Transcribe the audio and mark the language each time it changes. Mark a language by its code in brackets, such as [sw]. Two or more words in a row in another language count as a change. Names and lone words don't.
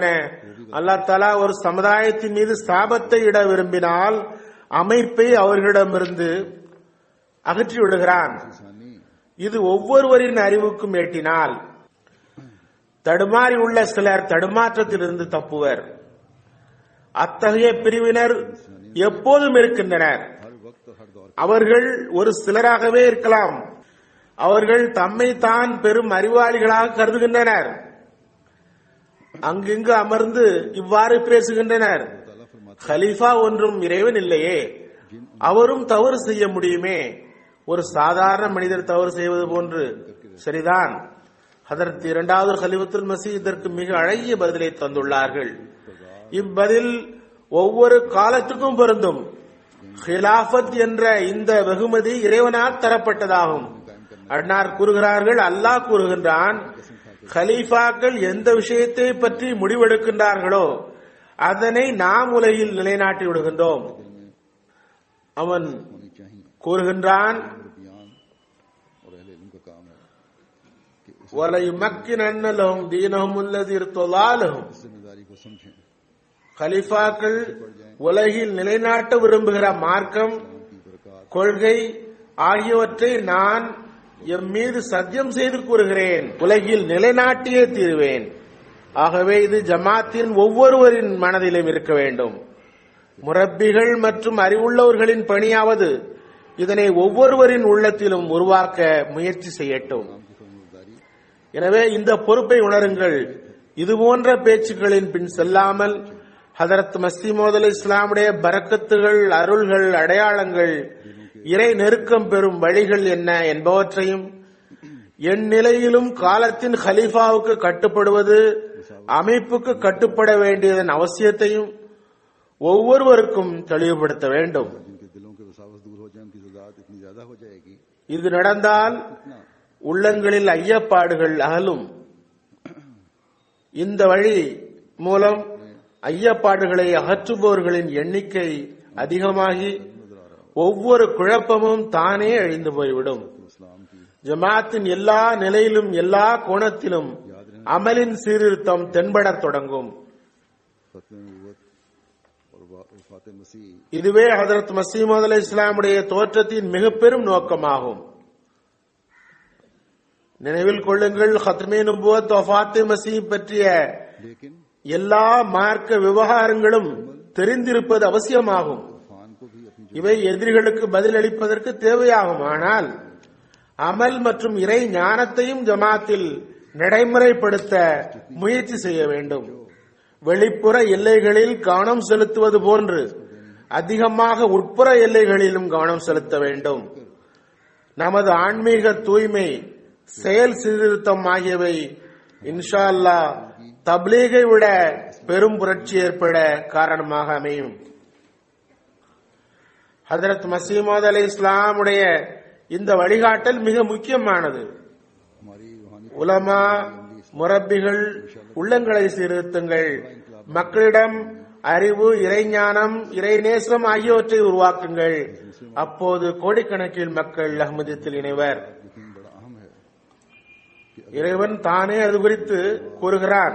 [ta] அல்லாஹ் தஆலா ஒரு சமுதாயத்தின் மீது சாபத்தை இட விரும்பினால் அமைப்பை அவர்களிடமிருந்து அகற்றி விடுகிறான். [hi] इंसानी [ta] இது ஒவ்வொருவரின் அறிவுக்கும் எட்டினால் தடுமாறி உள்ள சிலர் தடுமாற்றத்திலிருந்து தப்புவர். அத்தகைய பிரிவினர் எப்போதும் இருக்கின்றனர். [hi] हर वक्त और हर दौर [ta] அவர்கள் ஒரு சிலராகவே இருக்கலாம். அவர்கள் தம்மை தான் பெரும் அறிவாளிகளாக கருதுகின்றனர். அங்கிங்கு அமர்ந்து இவ்வாறு பேசுகின்றனர். [hi] ताला फरमाता [ta] கலீஃபா ஒன்றும் இறைவன் இல்லையே, அவரும் தவறு செய்ய முடியுமே, ஒரு சாதாரண மனிதர் தவறு செய்வது போன்று. சரிதான். ஹதரத் இரண்டாவது கலிஃபத்துல் மஸீஹ் இதற்கு மிக அழகிய பதிலை தந்துள்ளார்கள். இப்பதில் ஒவ்வொரு காலத்துக்கும் பொருந்தும். ஹிலாஃபத் என்ற இந்த வெகுமதி இறைவனால் தரப்பட்டதாகும். அன்னார் கூறுகிறார்கள், அல்லாஹ் கூறுகின்றான், கலீஃபாக்கள் எந்த விஷயத்தை பற்றி முடிவெடுக்கின்றார்களோ அதனை நாம் உலகில் நிலைநாட்டி விடுகின்றோம். அவன் [hi] होनी चाहिए [ta] கூறுகின்றான், [hi] और बयान और अहले इल्म का काम है कि इस [ar] وَلَيُمَكِّنَنَّ لَهُمْ دِينَهُمُ الَّذِي ارْتَضَىٰ لَهُمْ. [hi] जिम्मेदारी को समझें, [ta] கலீஃபாக்கள் உலகில் நிலைநாட்ட விரும்புகிற மார்க்கம், [hi] की बरकत [ta] கொள்கை ஆகியவற்றை நான் எம் மீது சத்தியம் செய்து கூறுகிறேன், உலகில் நிலைநாட்டியே தீருவேன். ஆகவே இது ஜமாத்தின் ஒவ்வொருவரின் மனதிலும் இருக்க வேண்டும். முரப்பிகள் மற்றும் அறிவுள்ளவர்களின் பணியாவது இதனை ஒவ்வொருவரின் உள்ளத்திலும் உருவாக்க முயற்சி செய்யட்டும். [hi] की फरमाबरदारी [ta] எனவே இந்த பொறுப்பை உணருங்கள். இதுபோன்ற பேச்சுக்களின் பின் செல்லாமல் ஹதரத் மஸீஹ் மவ்ஊத் இஸ்லாமுடைய பரக்கத்துகள், அருள்கள், அடையாளங்கள், இறை நெருக்கம் பெறும் வழிகள் என்ன என்பவற்றையும், என் நிலையிலும் காலத்தின் கலீஃபாவுக்கு கட்டுப்படுவது அமைப்புக்கு கட்டுப்பட வேண்டியதன் அவசியத்தையும் ஒவ்வொருவருக்கும் தெளிவுபடுத்த வேண்டும். [hi] जिनके दिलों के वसावस दूर हो जाए, उनकी ज़दात इतनी ज्यादा हो जाएगी [ta] இது நடந்தால் உள்ளங்களில் ஐயப்பாடுகள் அகலும். இந்த வழி மூலம் ஐயப்பாடுகளை அகற்றுபவர்களின் எண்ணிக்கை அதிகமாகி ஒவ்வொரு குழப்பமும் தானே அழிந்து போய்விடும். [hi] इस्लाम की [ta] ஜமாத்தின் எல்லா நிலையிலும் எல்லா கோணத்திலும் அமலின் சீர்திருத்தம் தென்படத் தொடங்கும். [hi] फतवे नबूवत और वफात मसीह [ta] இதுவே ஹதரத் மஸீஹ் மவ்ஊத் இஸ்லாமுடைய தோற்றத்தின் மிக பெரும் நோக்கமாகும். நினைவில் கொள்ளுங்கள், ஹத்மே நுபுவத், வஃபாத் மஸீஹ் பற்றிய [hi] लेकिन [ta] எல்லா மார்க்க விவகாரங்களும் தெரிந்திருப்பது அவசியமாகும். [hi] फान को भी अपनी [ta] இவை எதிரிகளுக்கு பதிலளிப்பதற்கு தேவையாகும். ஆனால் அமல் மற்றும் இறை ஞானத்தையும் ஜமாத்தில் நடைமுறைப்படுத்த முயற்சி செய்ய வேண்டும். வெளிப்புற எல்லைகளில் கவனம் செலுத்துவது போன்று அதிகமாக உட்புற எல்லைகளிலும் கவனம் செலுத்த வேண்டும். நமது ஆன்மீக தூய்மை, செயல் சீர்திருத்தம் ஆகியவை [ar] إن شاء الله [ta] தப்லீகை விட பெரும் புரட்சி ஏற்பட காரணமாக அமையும். ஹதரத் மஸீஹ் மவ்ஊத் இஸ்லாமுடைய இந்த வழிகாட்டல் மிக முக்கியமானது. [hi] हमारी रूहानी [ta] உலமா, முரப்பிகள் உள்ளங்களை சீர்திருத்துங்கள். மக்களிடம் அறிவு, இறைஞானம், இறைநேசம் ஆகியவற்றை உருவாக்குங்கள். அப்போது கோடிக்கணக்கில் மக்கள் அஹ்மதியத்தில் இணைவர். [hi] यकीन बड़ा अहम [ta] இறைவன் தானே அது குறித்து கூறுகிறான்.